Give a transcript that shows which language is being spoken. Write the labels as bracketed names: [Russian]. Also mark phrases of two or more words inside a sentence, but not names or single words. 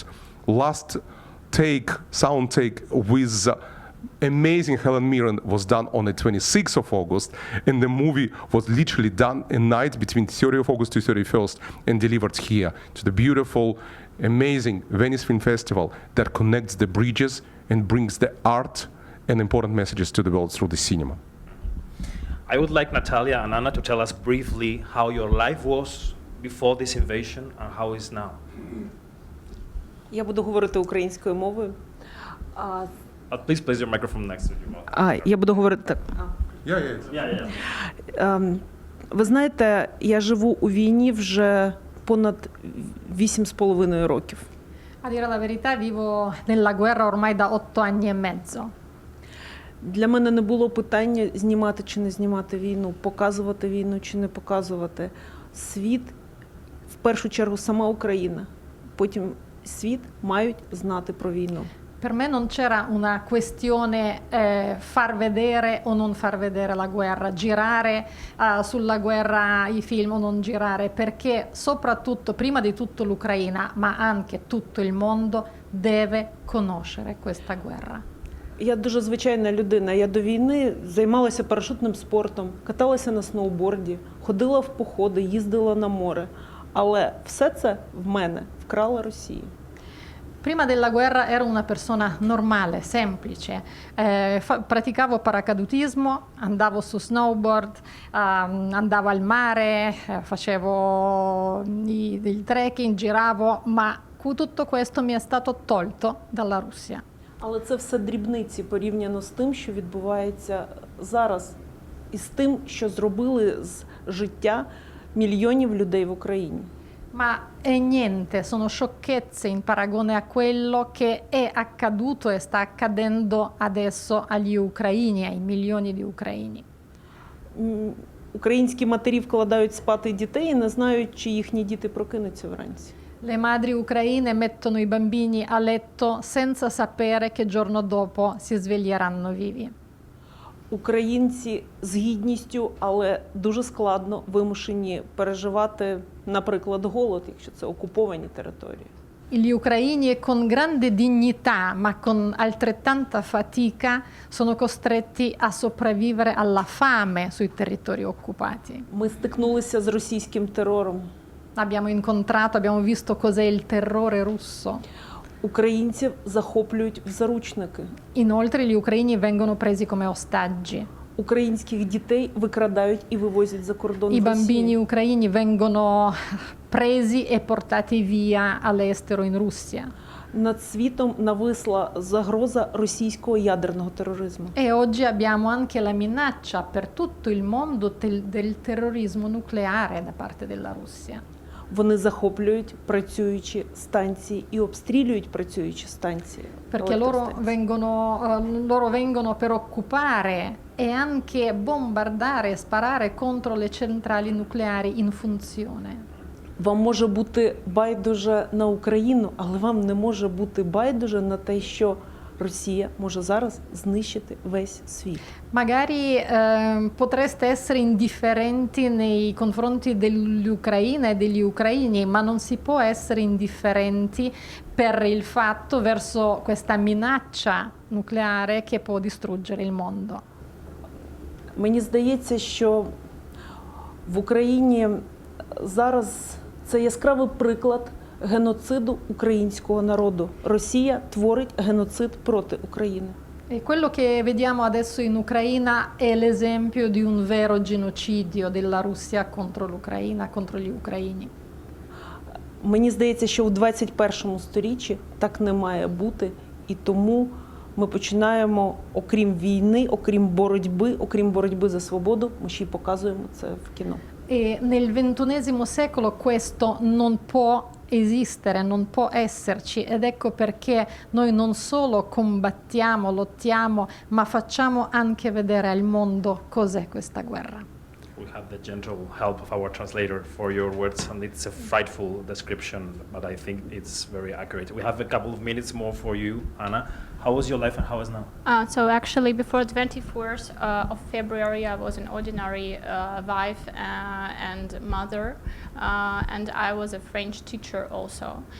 [English] Last sound take with amazing Helen Mirren was done on the 26th of August, and the movie was literally done a night between 30th of August to 31st and delivered here to the beautiful, amazing Venice Film Festival that connects the bridges and brings the art and important messages to the world through the cinema. I would like Nataliia and Hanna to tell us briefly how your life was before this invasion and how it is now. [Ukrainian] Я буду говорити українською мовою. [English] Please place your microphone next to your mouth. [Ukrainian] Я буду говорити так. Ви знаєте, я живу у війні вже понад 8,5 років. [Italian] A dire la verità, vivo nella guerra ormai da 8 anni e mezzo. [Ukrainian] Для мене не було питання знімати чи не знімати війну, показувати війну чи не показувати. Світ, в першу чергу сама Україна, потім світ мають знати про війну. [Italian] Per me non c'era una questione far vedere o non far vedere la guerra, girare sulla guerra i film o non girare, perché soprattutto, prima di tutto l'Ucraina, ma anche tutto il mondo deve conoscere questa guerra. [Ukrainian] Я дуже звичайна людина. Я до війни займалася парашутним спортом, каталася на сноуборді, ходила в походи, їздила на море. Але все це в мене вкрала Росія. [Italian] Prima della guerra ero una persona normale, semplice, praticavo paracadutismo, andavo su snowboard, andavo al mare, facevo il trekking, giravo, ma tutto questo mi è stato tolto dalla Russia. [Ukrainian] Але це все дрібниці порівняно з тим, що відбувається зараз, і з тим, що зробили з життя мільйонів людей в Україні. [Italian] Ma è niente, sono sciocchezze in paragone a quello che è accaduto e sta accadendo adesso agli ucraini, ai milioni di ucraini. [Ukrainian] Українські матері вкладають спати дітей і не знають, чи їхні діти прокинуться вранці. [Italian] Le madri ucraine mettono i bambini a letto senza sapere che giorno dopo si sveglieranno vivi. [Ukrainian] Українці з гідністю, але дуже складно вимушені переживати, наприклад, голод, якщо це окуповані території. [Italian] Gli ucraini con grande dignità, ma con altrettanta fatica, sono costretti a sopravvivere alla fame sui territori occupati. [Ukrainian] Ми стикнулися з російським терором. [Italian] Abbiamo visto cos'è il terrore russo. [Ukrainian] Українців захоплюють в заручники. [Italian] Inoltre gli ucraini vengono presi come ostaggi. [Ukrainian] Українських дітей викрадають і вивозять за кордон [Italian] I [Ukrainian] в [Italian] bambini [Ukrainian] Росію. [Italian] ucraini vengono presi e portati via all'estero in Russia. [Ukrainian] Над світом нависла загроза російського ядерного тероризму. [Italian] E oggi abbiamo anche la minaccia per tutto il mondo del terrorismo nucleare da parte della Russia. [Ukrainian] Вони захоплюють працюючі станції і обстрілюють працюючі станції. [Italian] Perché loro [Ukrainian] електростанції. [Italian] vengono per occupare e anche bombardare e sparare contro le centrali nucleari in funzione. [Ukrainian] Вам може бути байдуже на Україну, але вам не може бути байдуже на те, що Росія може зараз знищити весь світ. [Italian] Magari potreste essere indifferenti nei confronti dell'Ucraina e degli ucraini, ma non si può essere indifferenti per il fatto verso questa minaccia nucleare che può distruggere il mondo. [Ukrainian] Мені здається, що в Україні зараз це яскравий приклад геноциду українського народу. Росія творить геноцид проти України. [Italian] E quello che vediamo adesso in Ucraina è l'esempio di un vero genocidio della Russia contro l'Ucraina, contro gli ucraini. [Ukrainian] Мені здається, що у 21 сторіччі так не має бути, і тому ми починаємо, окрім війни, окрім боротьби за свободу, ми ще й показуємо це в кіно. [Italian] E nel XXI secolo questo non può esistere, non può esserci, ed ecco perché noi non solo combattiamo, lottiamo, ma facciamo anche vedere al mondo cos'è questa guerra. [English] We have the gentle help of our translator for your words, and it's a frightful description, but I think it's very accurate. We have a couple of minutes more for you, Hanna. How was your life and how is now? So actually, before 24th of February, I was an ordinary wife and mother, and I was a French teacher also.